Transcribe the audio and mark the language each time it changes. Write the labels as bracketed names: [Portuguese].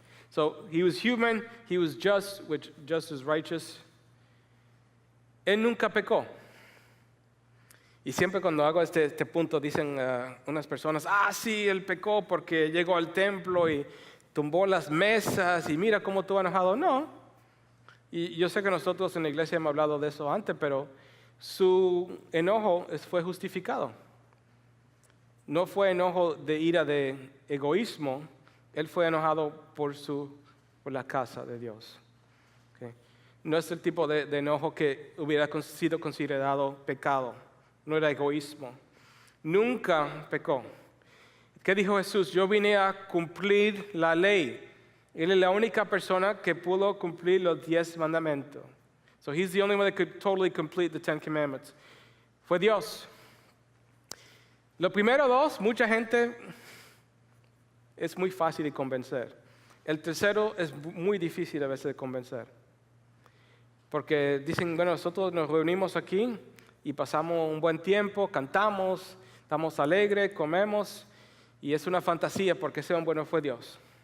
[English] So, he was human, he was just, which just is righteous. [Spanish] Él nunca pecó. Y siempre cuando hago este punto dicen unas personas, sí, él pecó porque llegó al templo y tumbó las mesas y mira cómo estuvo enojado. No. Y yo sé que nosotros en la iglesia hemos hablado de eso antes, pero su enojo fue justificado. No fue enojo de ira de egoísmo, él fue enojado por la casa de Dios. Okay. No es el tipo de enojo que hubiera sido considerado pecado. No era egoísmo. Nunca pecó. ¿Qué dijo Jesús? Yo vine a cumplir la ley. Él es la única persona que pudo cumplir los 10 mandamientos. [English] So he's the only one that could totally complete the 10 commandments. [Spanish] Fue Dios. Los primeros 2, mucha gente es muy fácil de convencer. El tercero es muy difícil a veces de convencer. Porque dicen, bueno, nosotros nos reunimos aquí y pasamos un buen tiempo, cantamos, estamos alegres, comemos, y es una fantasía porque ese hombre no fue Dios.